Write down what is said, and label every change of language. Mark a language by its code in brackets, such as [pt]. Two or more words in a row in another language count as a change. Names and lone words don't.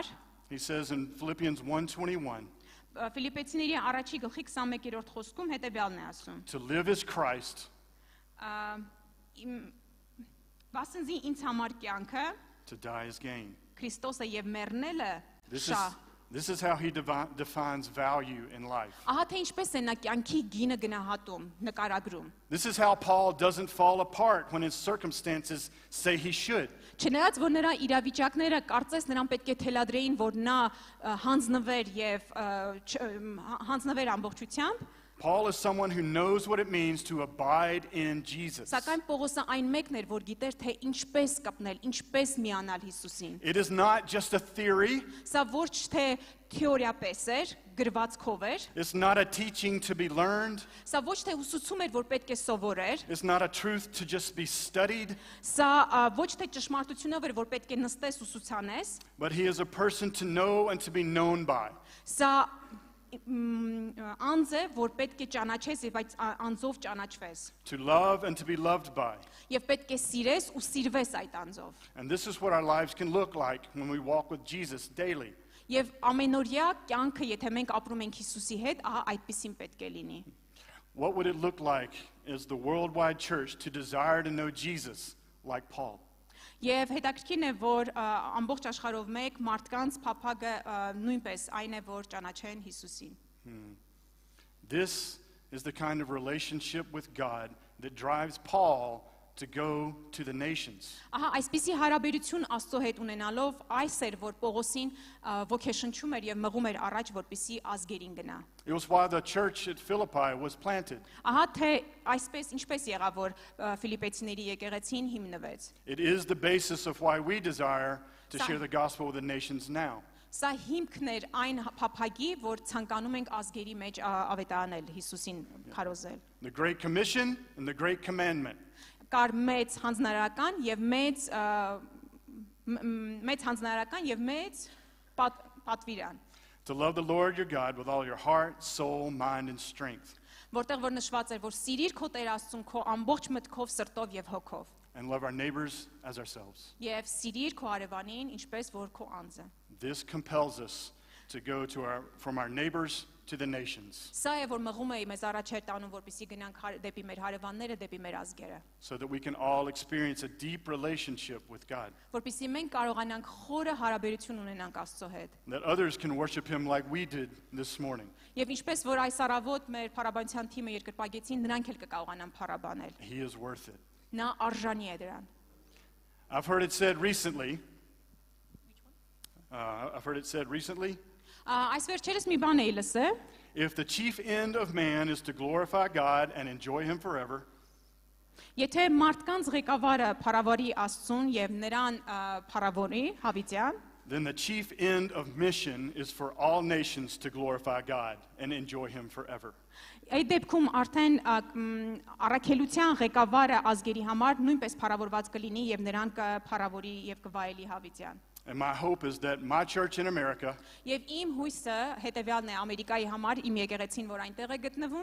[en] he says in Philippians 1:21, [hy] Ֆիլիպեցիների առաջի գլխի 21-րդ խոսքում հետևյալն է ասում. [en] to live is Christ, [hy] Վասնզի ինձ համար կյանքը [en] to die is gain. [hy] Քրիստոսը եւ մեռնելը [en] This [hy] շահ։ [en] is how he defines value in life. [hy] Ահա թե ինչպես է նա կյանքի գինը գնահատում, նկարագրում։ [en] This is how Paul doesn't fall apart when his circumstances say he should. [hy] Չնայած որ նրա իրավիճակները կարծես նրան պետք է թելադրեին, որ նա հանձնվեր եւ հանձնվեր ամբողջությամբ, [en] Paul is someone who knows what it means to abide in Jesus. [hy] Սակայն Պողոսը այն մեկն էր, որ գիտեր, թե ինչպես կապնել, ինչպես միանալ Հիսուսին։ [en] It is not just a theory. [hy] Սա ոչ թե թեորիապես էր, գրվածքով էր, [en] It's not a teaching to be learned. [hy] սա ոչ թե ուսուցում էր, որ պետք է սովորեր, [en] It's not a truth to just be studied. [hy] սա ոչ թե ճշմարտությունով էր, որ պետք է նստես ուսուցանես, [en] But he is a person to know and to be known by. [hy] սա անձ է, որ պետք է ճանաչես եւ այդ անձով ճանաչվես։ [en] to love and to be loved by. [hy] Եվ պետք է սիրես ու սիրվես այդ անձով։ [en] And this is what our lives can look like when we walk with Jesus daily. [hy] Եվ ամենօրյա կյանքը, եթե մենք ապրում ենք Հիսուսի հետ, ահա այդպեսին պետք է լինի։ [en] What would it look like as the worldwide church to desire to know Jesus like Paul? [hy] Եվ հետաքրքիրն է, որ ամբողջ աշխարհով մեկ մարդկանց փափագը նույնպես այն է, որ ճանաչեն Հիսուսին։ [en] This is the kind of relationship with God that drives Paul to go to the nations. [hy] Ահա այսպիսի հարաբերություն Աստծո հետ ունենալով այս էր, որ Պողոսին ոգեշնչում էր եւ մղում էր առաջ, որպեսի ազգերին գնա։ [en] It was why the church at Philippi was planted. [hy] Ահա թե այսպես ինչպես եղավ, որ Ֆիլիպեցիների եկեղեցին հիմնվեց։ [en] It is the basis of why we desire to share the gospel with the nations now. [hy] Սա հիմքն էր այն փափագի, որ ցանկանում ենք ազգերի մեջ ավետարանել Հիսուսին քարոզել։ [en] The Great Commission and the Great Commandment. [hy] Կար մեծ հանձնարարական եւ մեծ հանձնարարական եւ մեծ պատվիրան, [en] To love the Lord your God with all your heart, soul, mind, and strength. [hy] որտեղ որ նշված էր, որ սիրիր քո Տեր Աստծուն քո ամբողջ մտքով, սրտով եւ հոգով, [en] And love our neighbors as ourselves. [hy] եւ սիրիր քո հարևանին ինչպես որ քո անձը։ [en] This compels us to go from our neighbors to the nations [hy] Սա է, որ մղում է մեզ առաջ տանում, որպեսզի գնանք դեպի մեր հարևանները, դեպի մեր ազգերը, [en] so that we can all experience a deep relationship with God. [hy] որպեսզի մենք կարողանանք խորը հարաբերություն ունենանք Աստծո հետ։ [en] That others can worship Him like we did this morning. [hy] Եվ ինչպես որ այս առավոտ մեր փառաբանության թիմը երկրպագեցին, նրանք էլ կկարողանան փառաբանել։ [en] He is worth it. [hy] Նա արժանի է դրան։ [en] I've heard it said recently. [hy] Այս վերջերս մի բան էի լսել, [en] If the chief end of man is to glorify God and enjoy Him forever, [hy] եթե մարդկանց ղեկավարը փառավորի Աստծուն եւ նրան փառավորի հավիտյան, [en] then the chief end of mission is for all nations to glorify God and enjoy Him forever. [hy] այդ դեպքում արդեն առաքելության ղեկավարը ազգերի համար նույնպես փառավորված կլինի եւ նրան կփառավորի եւ կվայելի հավիտյան։ [en] And my hope is that my church in America [hy] Եվ իմ հույսը հետեւյալն է Ամերիկայի համար, իմ եկեղեցին, որ այնտեղ է գտնվում,